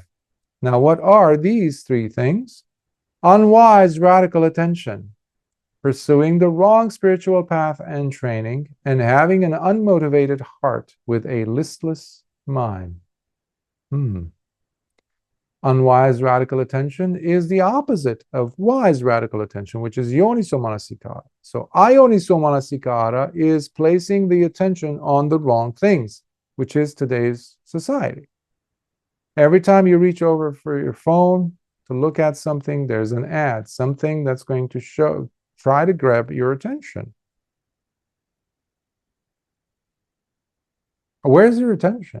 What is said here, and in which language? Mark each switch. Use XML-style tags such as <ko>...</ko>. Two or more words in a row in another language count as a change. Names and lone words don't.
<en>Now, what are these 3 things? Unwise radical attention, pursuing the wrong spiritual path and training, and having an unmotivated heart with a listless mind. Unwise radical attention is the opposite of wise radical attention, which is</en> <pa>yoniso manasikara.</pa> <en>So</en> <pa>ayoniso manasikara</pa> <en>is placing the attention on the wrong things, which is today's society. Every time you reach over for your phone to look at something, there's an ad, something that's going to try to grab your attention. Where's your attention?</en>